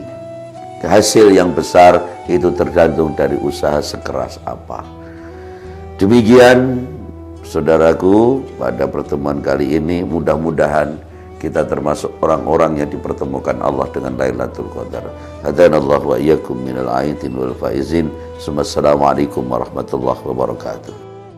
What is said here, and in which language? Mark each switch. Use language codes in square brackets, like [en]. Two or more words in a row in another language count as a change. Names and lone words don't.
[id] Hasil yang besar itu tergantung dari usaha sekeras apa. Demikian saudaraku, pada pertemuan kali ini mudah-mudahan kita termasuk orang-orang yang dipertemukan Allah dengan Lailatul Qadar. [ar] هدانا الله وإياكم من العائدين والفائزين. السلام عليكم ورحمة الله وبركاته.